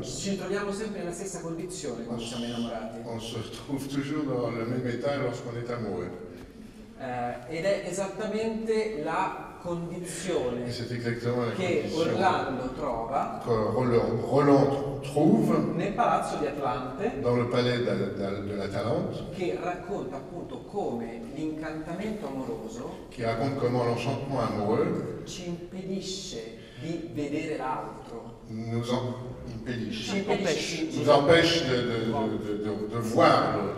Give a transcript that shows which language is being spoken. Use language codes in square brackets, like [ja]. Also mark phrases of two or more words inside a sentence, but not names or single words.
[it] Ci troviamo sempre nella stessa condizione quando siamo innamorati. [fr] on se retrouve toujours dans le même état lorsqu'on est amoureux. [it] Ed è esattamente la condizione [fr] Et c'est exactement la [it] che [fr] condition [it] Orlando trova [fr] que Roland trouve [it] nel palazzo di Atlante, [fr] dans le palais de l'Atalante, [it] che racconta appunto come l'incantamento amoroso [fr] qui raconte comment l'enchantement amoureux [it] ci impedisce di vedere l'altro. [fr] nous empêche [it] Ci [fr] de voir l'autre.